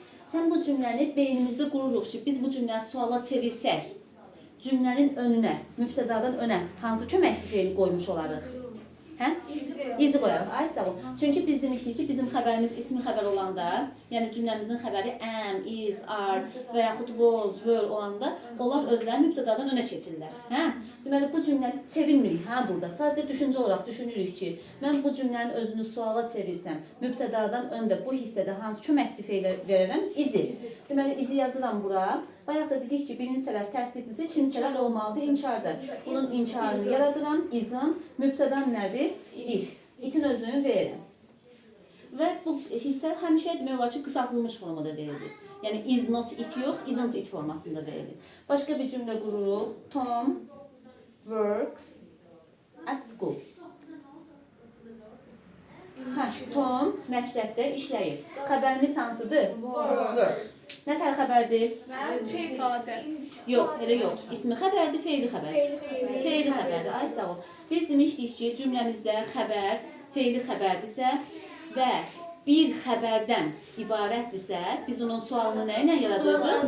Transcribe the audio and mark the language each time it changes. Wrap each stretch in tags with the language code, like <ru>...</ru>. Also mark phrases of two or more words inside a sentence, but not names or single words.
<az>Sən bu cümləni beynimizdə qururuq ki, biz bu cümləni suala çevirsək, cümlənin önünə, mübtədadan önə hansı köməkçi feili qoymuş olarıq? Hə? İzi qoyarıq. Ay sağ ol. Çünki biz demişdik ki, bizim xəbərimiz ismi xəbər olanda, yəni cümləmizin xəbəri</az> <en>am, is, are</en> <az>və yaxud</az> <en>was, were</en> <az>olanda, onlar özləri mübtədadan önə keçirlər. Hə? Deməli, bu cümləni çevirmirik, hə, burada. Sadəcə düşüncə olaraq düşünürük ki, mən bu cümlənin özünü suala çevirsəm, mübtədadan öndə bu hissədə hansı köməkçi feili verərəm? İzi. Deməli, izi yazıram bura. Bayaq da dedik ki, birinci hissələr təsdiqlidir, ikinci hissələr olmalıdır, inkardır. Bunun inkarını yaradıram, izin, mübtədan nədir? It. İtin özünü verirəm. Və bu hissə həmişə demək olar ki, qısaltılmış formada verilir. Yəni,</az> <en>is not it</en> <az>yox,</az> <en>isn't it</en> <az>formasında verilir. Başqa bir cümlə qururuq.</az> <en>Tom works at school.</en> <az>Tom məktəbdə işləyir. Xəbərimiz hansıdır? Works. Nə tər xəbərdir? Yox, elə yox. İsmi xəbərdir, feili xəbər. Feili xəbərdir. Ay sağ ol. Biz demişdik ki, cümləmizdə xəbər, feili xəbərdirsə və bir xəbərdən ibarətdirsə, biz onun sualını nə ilə yaradırıq?</az>